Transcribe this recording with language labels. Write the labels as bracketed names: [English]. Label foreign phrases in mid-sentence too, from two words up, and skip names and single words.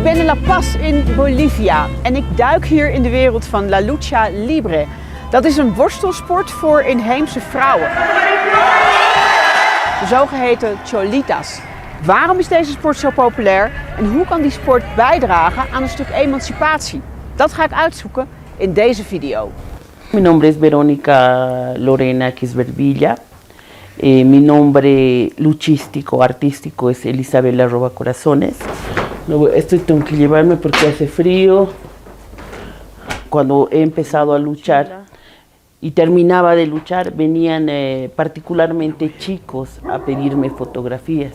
[Dutch] La Paz in Bolivia en ik duik hier in de wereld van [Spanish] La Lucha Libre. [Dutch] Dat is een worstelsport voor inheemse vrouwen. De zogeheten Cholitas. Waarom is deze sport zo populair en hoe kan die sport bijdragen aan een stuk emancipatie? Dat ga ik uitzoeken in deze video. [Spanish] Mi nombre es Verónica Lorena Quisbervilla. Mi nombre luchístico, artístico es Elisabela Robacorazones. Esto tengo que llevarme porque hace frío. Cuando he empezado a luchar y terminaba de luchar, venían particularmente chicos a pedirme fotografías.